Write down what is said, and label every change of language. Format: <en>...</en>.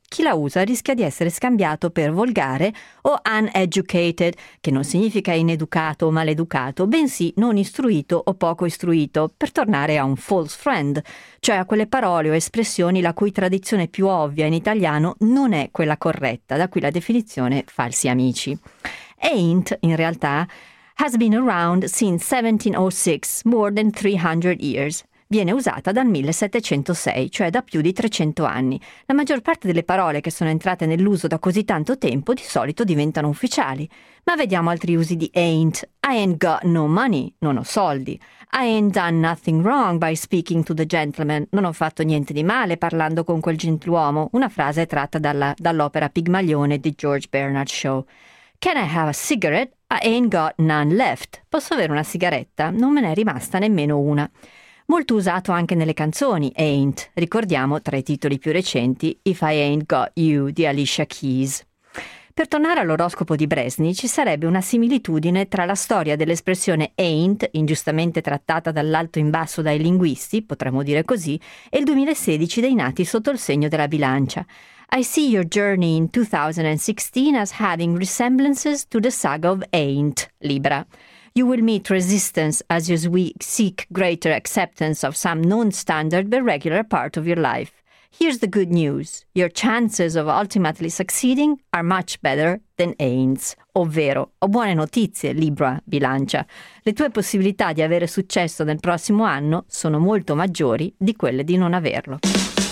<it>Chi la usa rischia di essere scambiato per volgare o uneducated, che non significa ineducato o maleducato, bensì non istruito o poco istruito, per tornare a un false friend, cioè a quelle parole o espressioni la cui tradizione più ovvia in italiano non è quella corretta, da cui la definizione falsi amici.</it> <en>Ain't,</en> <it>in realtà,</it> <en>has been around since 1706, more than 300 years.</en> <it>Viene usata dal 1706, cioè da più di 300 anni. La maggior parte delle parole che sono entrate nell'uso da così tanto tempo di solito diventano ufficiali. Ma vediamo altri usi di ain't.</it> <en>I ain't got no money,</en> <it>non ho soldi.</it> <en>I ain't done nothing wrong by speaking to the gentleman.</en> <it>Non ho fatto niente di male parlando con quel gentiluomo. Una frase tratta dall'opera Pigmalione di George Bernard Shaw.</it> <en>Can I have a cigarette? I ain't got none left.</en> <it>Posso avere una sigaretta? Non me ne è rimasta nemmeno una. Molto usato anche nelle canzoni, ain't. Ricordiamo tra i titoli più recenti, If I Ain't Got You di Alicia Keys. Per tornare all'oroscopo di Brezny, ci sarebbe una similitudine tra la storia dell'espressione ain't, ingiustamente trattata dall'alto in basso dai linguisti, potremmo dire così, e il 2016 dei nati sotto il segno della bilancia.</it> <en>I see your journey in 2016 as having resemblances to the saga of Ain't, Libra. You will meet resistance as you seek greater acceptance of some non-standard but regular part of your life. Here's the good news. Your chances of ultimately succeeding are much better than Ain't's.</en> <it>Ovvero, ho buone notizie, Libra, bilancia. Le tue possibilità di avere successo nel prossimo anno sono molto maggiori di quelle di non averlo.</it>